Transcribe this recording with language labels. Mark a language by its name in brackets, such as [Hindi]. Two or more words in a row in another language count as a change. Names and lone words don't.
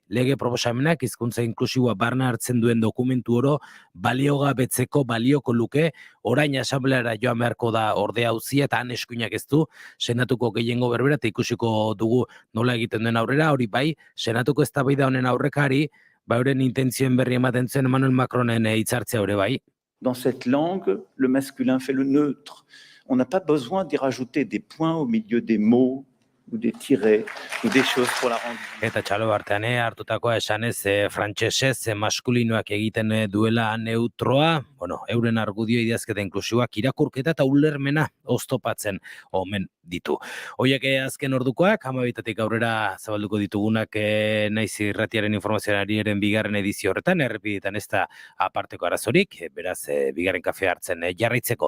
[Basque] Lege proposamenak hizkuntza inklusiboa barna hartzen duen dokumentu oro baliogabetzeko balioko luke, orain asambleara joan beharko da ordea auzia eta han eskuinak ez du, senatuko gehiengo berbera eta ikusiko dugu nola egiten duen aurrera, hori bai, senatuko eztabaida honen aurrekari, euren intentzioen berri ematen zen Emmanuel Macronen hitzartzea hori bai. [French] Dans cette langue, le masculin fait le neutre. On n'a pas besoin d'y rajouter des points au milieu des mots, ou des tirets, ou des choses pour la rendre. [Basque] Eta txalo artean hartutakoa esanez frantsesez maskulinoak egiten duela neutroa, euren argudio idazketa inklusiboak irakurketa eta ulermena oztopatzen omen ditu. Hoiek azken ordukoak, 12tik aurrera zabalduko ditugunak naiz irratiaren informazionariaren bigarren edizio horretan, errepidetan ez da aparteko arazorik, beraz bigarren kafe hartzen jarraitzeko.